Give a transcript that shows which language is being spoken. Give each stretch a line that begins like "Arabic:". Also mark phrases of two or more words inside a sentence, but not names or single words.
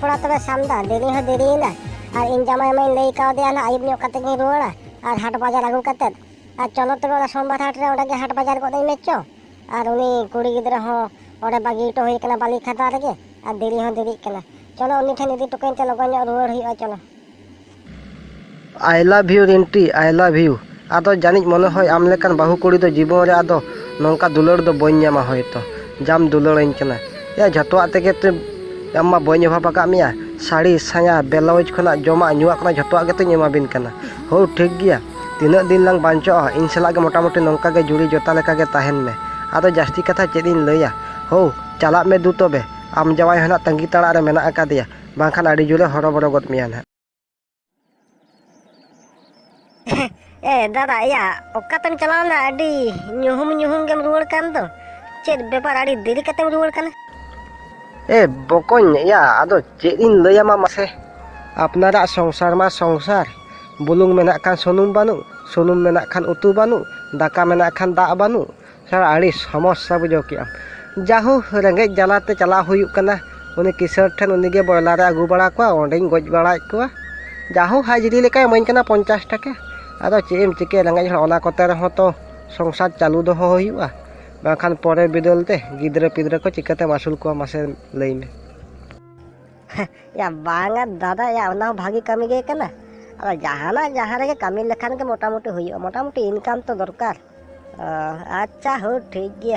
Santali: रे सामदा देरी हो देरीना और इन जमाई में लई कावदिया ना आयुब ᱧᱚᱜ कते गिन रुवाड़ा और हाट बाजार आगू कते और चलो तबे सोमवार हाट रे ओडे गे हाट बाजार गोदई मेचो और उनी कुड़ी गिद्रा हो ओडे बागी तो होई कना बाली खाता रेगे और देरी हो देरी कना चलो उनी ठेन इदी टुकन ते लगन ᱧᱚᱜ रुवाड़ हुई चलो
English: I love you
Santali: रिंटी
English: I love you
Santali: आदो जानिज मने होय आम लेकान बाहु कुड़ी दो जीवन रे आदो नोंका दुलड़ दो बइन ᱧᱟᱢᱟ होयतो जाम दुलड़इन कना या झटोआ तेगे ते अम्मा बइन अभाव पका मिया साड़ी साया बेलाउज खना जमा नुआ कना झटोआ गेते एमा बिन कना हो ठीक गिया तीना दिन लांग बांचो इन सला गे मोटामोटी नोंका गे जुड़ी जोता लेका गे ताहेन में आदो जास्ती कथा चेदिन लैया हो चला में दु तबे आम जवाई हना तंगी तड़ा रे मेना आकादिया बांखान आडी जुले हरबरो गत मिया ना ए दादा या ओकातम चलावना अडी ᱧᱩᱦᱩᱢ गेम रुवाड़ कान दो चेद बेपार अडी देरी कतेम रुवाड़ काना ए बकन या आदो चेदिन लैयामा मासे अपनारा संसार मा संसार बुलुंग मेना खान सुनुम मेना खान उतु बानु दाका मेना खान दा बानु सारा आड़ी समस्या बुझो किया जाहु रेंगे जलाते चला हुयु कना उनी किशोर ठन उनी गे बॉयलर रे आगु बड़ा को ओंडेन गज बड़ा को जाहु हाजिरी लेका मन कना 50 टाका आदो चेम चिके रेंगे ओना कोते रहो तो संसार चालू दो हुयुआ बाखान परे बिदलते गिद्रे पिद्रे को चिकते मासुल को मासे लई में या बांगा दादा या ओना भागी कमी गे कना अरे जहाँ रे कमी लेखान के मोटामुटी इनकम तो दरकार अच्छा हो ठीक गया